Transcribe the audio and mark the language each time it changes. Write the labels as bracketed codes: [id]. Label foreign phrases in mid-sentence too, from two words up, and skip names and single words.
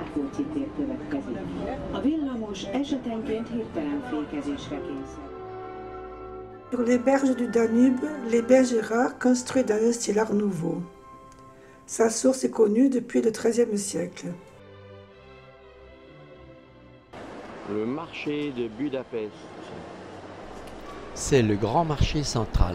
[hu] Rákóczi tér következik. A villamos esetenként hirtelen fékezésre kényszerül. [fr] Sur les berges du Danube, les Bergeracs, construits dans un style art nouveau. Sa source est connue depuis le XIIIe siècle. Le marché de Budapest. C'est le grand marché central.